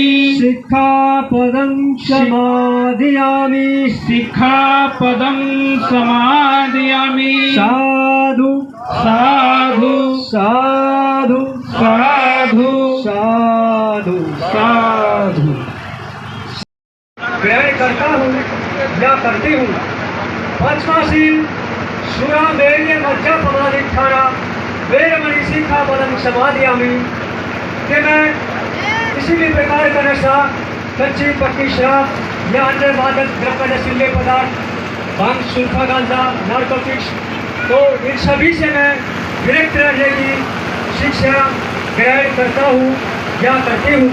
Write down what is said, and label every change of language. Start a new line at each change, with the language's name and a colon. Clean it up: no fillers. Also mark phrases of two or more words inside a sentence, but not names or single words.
Pali: सिक्खापदं समाधियामि शिखापदं समाधियामि साधु साधु साधु साधु साधु साधु।
Hindi: ग्रहण करता हूँ या करती हूँ। पांचवा शील
Pali: शूरामेर्य मज्जा पमाधिष्ठाना वेरमणि सिक्खापदं समाधियामि
Hindi: कि मैं किसी भी प्रकार का नशा, कच्ची पक्की शराब या अन्य मादक द्रव्य नशीले पदार्थ, भांग, सुल्फा, गांजा, नार्कोटिक्स, तो इन सभी से मैं विरक्त रहने की शिक्षा ग्रहण करता हूँ या करती हूँ।